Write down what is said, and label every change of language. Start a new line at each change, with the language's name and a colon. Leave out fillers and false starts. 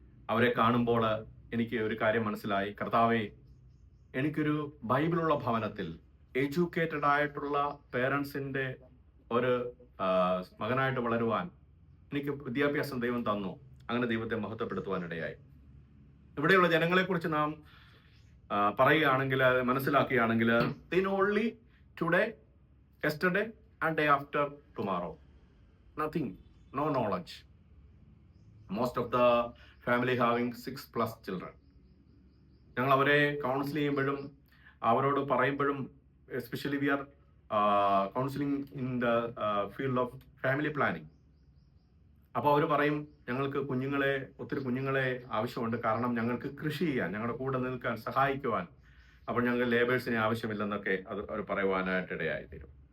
Malayalam: അവരെ കാണുമ്പോൾ എനിക്ക് ഒരു കാര്യം മനസ്സിലായി. കർത്താവേ, എനിക്കൊരു ബൈബിളുള്ള ഭവനത്തിൽ എഡ്യൂക്കേറ്റഡ് ആയിട്ടുള്ള പേരൻസിന്റെ ഒരു മകനായിട്ട് വളരുവാൻ എനിക്ക് വിദ്യാഭ്യാസം ദൈവം തന്നു. അങ്ങനെ ദൈവത്തെ മഹത്വപ്പെടുത്തുവാനിടയായി. ഇവിടെയുള്ള ജനങ്ങളെക്കുറിച്ച് നാം പറയുകയാണെങ്കിൽ, മനസ്സിലാക്കുകയാണെങ്കിൽ,
English: they know only today, yesterday and day after tomorrow. Nothing, no knowledge. Most of the family having 6+ children.
Malayalam: ഞങ്ങൾ അവരെ കൗൺസിൽ ചെയ്യുമ്പോഴും അവരോട് പറയുമ്പോഴും,
English: Especially we are counselling in the field of family planning.
Malayalam: അപ്പോൾ അവർ പറയും, ഞങ്ങൾക്ക് ഒത്തിരി കുഞ്ഞുങ്ങളെ ആവശ്യമുണ്ട്, കാരണം ഞങ്ങൾക്ക് കൃഷി ചെയ്യാൻ, ഞങ്ങളുടെ കൂടെ നിൽക്കാൻ, സഹായിക്കുവാൻ, അപ്പോൾ ഞങ്ങൾ ലേബേഴ്സിനെ ആവശ്യമില്ലെന്നൊക്കെ അത് അവർ പറയുവാനായിട്ടിടയായി തീരും.